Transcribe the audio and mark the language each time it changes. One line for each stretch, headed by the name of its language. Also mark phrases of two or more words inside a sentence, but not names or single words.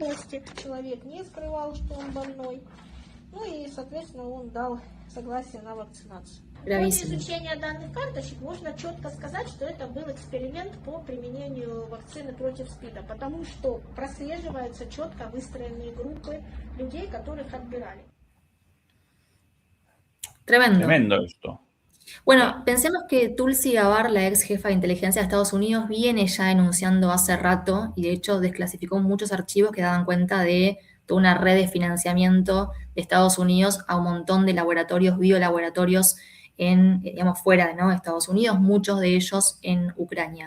Russian: Человек не скрывал, что он больной. Ну и, соответственно, он дал согласие на вакцинацию. В ходе
Spanish: Gravísimo.
Russian: изучения данных карточек можно четко сказать, что это был эксперимент по применению вакцины против СПИДа, потому что прослеживаются четко выстроенные группы людей, которых отбирали.
Spanish: Tremendo. Tremendo esto. Bueno, pensemos que Tulsi Gabbard, la ex jefa de inteligencia de Estados Unidos, viene ya denunciando hace rato y de hecho desclasificó muchos archivos que daban cuenta de toda una red de financiamiento de Estados Unidos a un montón de laboratorios, biolaboratorios digamos, fuera, ¿no?, de Estados Unidos, muchos de ellos en Ucrania.